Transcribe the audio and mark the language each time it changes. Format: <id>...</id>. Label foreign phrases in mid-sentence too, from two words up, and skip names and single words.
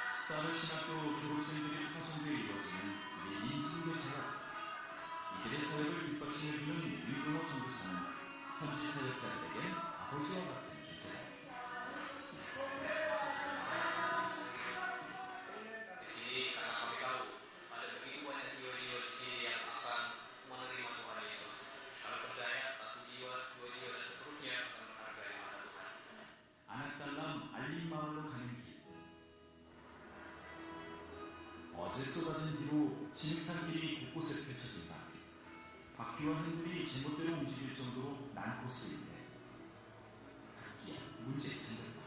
<ko>스타르 신학교 졸업생들이 파송되어 이루어지는 밀린 선교사역. 이들의 사역을 뒷받침해주는 윤동호 선교사는 현지 사역자들에겐 아버지와 같은 존재다.</ko> <id>Di sini karena kami tahu ada begitu banyak jiwa-jiwa di sini yang akan menerima Tuhan Yesus. Kami percaya satu jiwa, dua jiwa dan seterusnya akan menghargai mata Tuhan.</id> <ko>아낙달람 알림 마을로 가는 길. 어제 쏟아진 비로 진흙탕 길이 곳곳에 펼쳐진다. 바퀴와 핸들이 제멋대로 움직일 정도로 난 코스인데 급기야 문제가 생겼다.</ko>